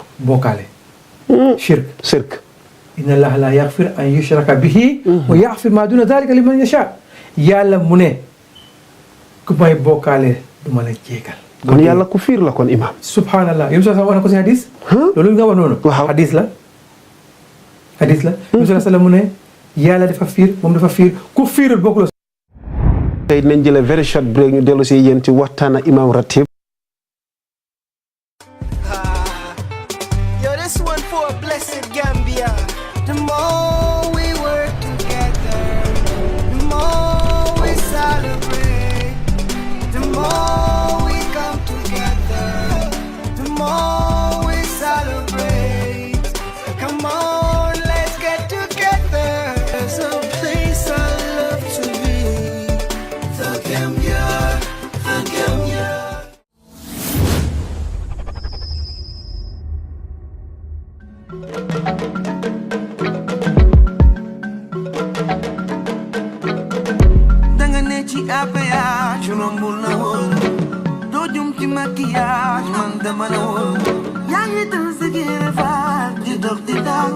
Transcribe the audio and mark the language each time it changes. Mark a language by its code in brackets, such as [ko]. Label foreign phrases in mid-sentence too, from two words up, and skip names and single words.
[wo] bokkaale shirk [ar] إن الله لا يغفر أن يشرك به ويغفر ما دون ذلك لمن يشاء [wo] yàlla mu ne ku may bokkaale du ma la jéegal kon yàlla ku fiir la kon imam subhanallah yow sax wax na ko si hadis loolu nga wax noonu hadis la yow sax mu ne yàlla dafa fiir moom dafa fiir ku fiirul bokkul tey nañ jëlee [en] very short break [wo] ñu dellu si yéen ci waxtaan imam Ratib [en] Yo, this one for a blessed Gambia. The more we work together, the more we celebrate. The more we come together, the more we celebrate. Come on, let's get together. There's a place I love to be. The Gambia, the Gambia. [wo] Danga ne ci APH rombul na woon doo jum ci maquillage man dama la woon yaa ngi dal sa génne faal di dox di daal